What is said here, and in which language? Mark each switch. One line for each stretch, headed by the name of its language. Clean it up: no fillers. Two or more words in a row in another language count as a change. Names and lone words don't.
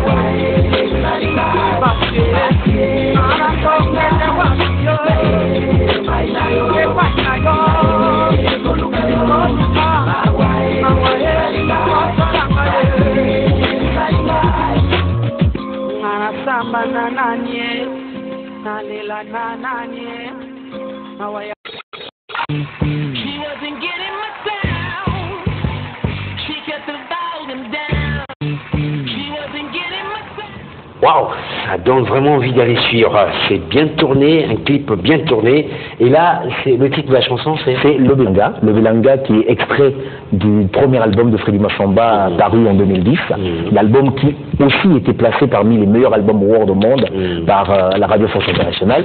Lingala: basi anasongele wakiyo epainayo Samba na nanye, nalela na nanye, awaya.
English: She wasn't getting my sound. She kept the volume down. She wasn't getting my sound.
French: Waouh, ça donne vraiment envie d'aller suivre. C'est bien tourné, un clip bien tourné. Et là, c'est le titre de la chanson, c'est Lobelanga. Lobelanga qui est extrait du premier album de Freddy Massamba paru en 2010. L'album qui aussi était placé parmi les meilleurs albums world au monde par la Radio France Internationale.